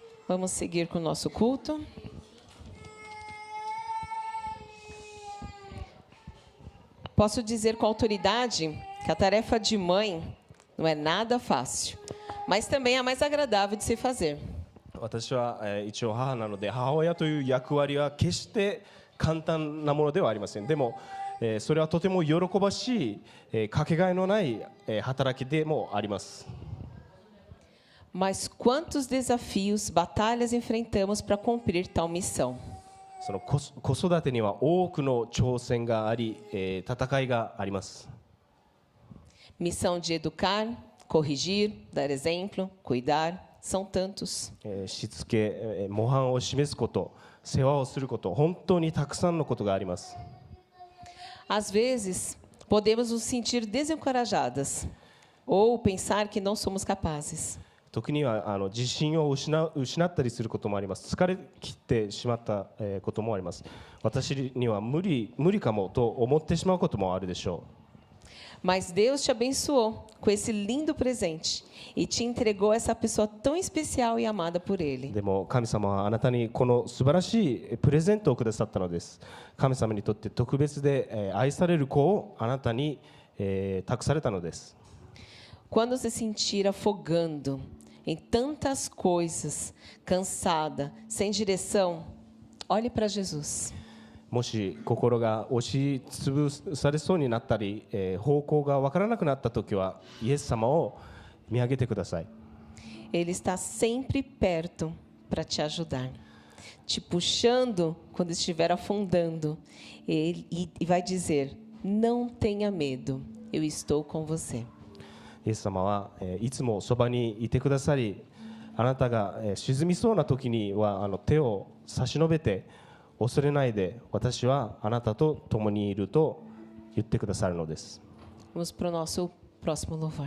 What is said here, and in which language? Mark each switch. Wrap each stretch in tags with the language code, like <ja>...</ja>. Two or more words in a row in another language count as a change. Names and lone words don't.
<pt>Vamos seguir com o nosso culto. Posso dizer com autoridade que a tarefa de mãe não é nada fácil, mas também é a mais agradável de se fazer.</pt> <ja>私は一応母なので、母親という役割は決して簡単なものではありません。でもそれはとても喜ばしいかけがえのない働きでもあります。</ja> <pt>Mas quantos desafios, batalhas enfrentamos para cumprir tal missão?</pt> <ja>その子育てには多くの挑戦があり、戦いがあります。</ja> <pt>Missão de educar, corrigir, dar exemplo, cuidar, são tantos.</pt> <ja>しつけ、模範を示すこと、世話をすること、本当にたくさんのことがあります。</ja> <pt>Às vezes, podemos nos sentir desencorajadas ou pensar que não somos capazes.</pt> <ja>時には自信を失ったりすることもあります。疲れ切ってしまったこともあります。私には無理かもと思ってしまうこともあるでしょう。</ja> <pt>Mas Deus te abençoou com esse lindo presente e te entregou essa pessoa tão especial e amada por Ele.</pt> <ja>でも神様はあなたにこの素晴らしいプレゼントをくださったのです。神様にとって特別で愛される子をあなたに託されたのです。</ja> <pt>Quando se sentir afogando em tantas coisas, cansada, sem direção, olhe para Jesus.</pt> <ja>もし心が押しつぶされそうになったり、方向が分からなくなったときはイエス様を見上げてください。</ja> <pt>Ele está sempre perto para te ajudar, te puxando quando estiver afundando. E vai dizer: não tenha medo, eu estou com você.</pt> <ja>イエス様はいつもそばにいてくださり、あなたが沈みそうな時には手を差し伸べて、恐れないで、私はあなたと共にいると言ってくださるのです。</ja> <pt>Vamos para o nosso próximo louvor.</pt>